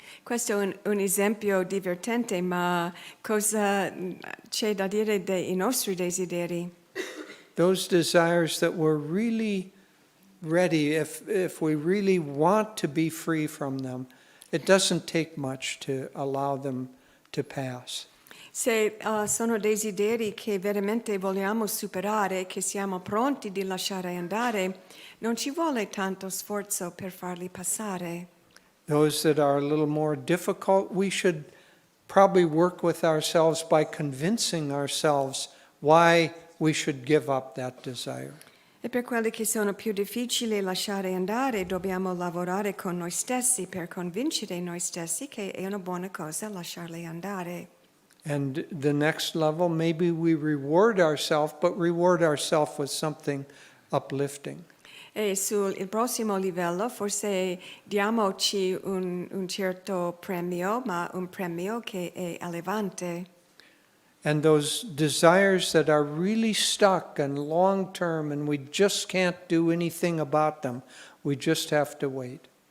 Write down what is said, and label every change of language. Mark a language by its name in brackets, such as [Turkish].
[Italian] Questo è un esempio divertente, ma cosa c'è da dire dei nostri desideri? [English] Those desires that we're really ready, if we really want to be free from them, it doesn't take much to allow them to pass. [Italian] Se sono desideri che veramente vogliamo superare, che siamo pronti di lasciare andare, non ci vuole tanto sforzo per farli passare. [English] Those that are a little more difficult, we should probably work with ourselves by convincing ourselves why we should give up that desire. [Italian] E per quelli che sono più difficili lasciare andare, dobbiamo lavorare con noi stessi per convincere noi stessi che è una buona cosa lasciarli andare. [English] And the next level, maybe we reward ourselves, but reward ourselves with something uplifting. [Italian] E sul prossimo livello forse diamoci un certo premio, ma un premio che è elevante. [English] And those desires that are really stuck and long term and we just can't do anything about them, we just have to wait.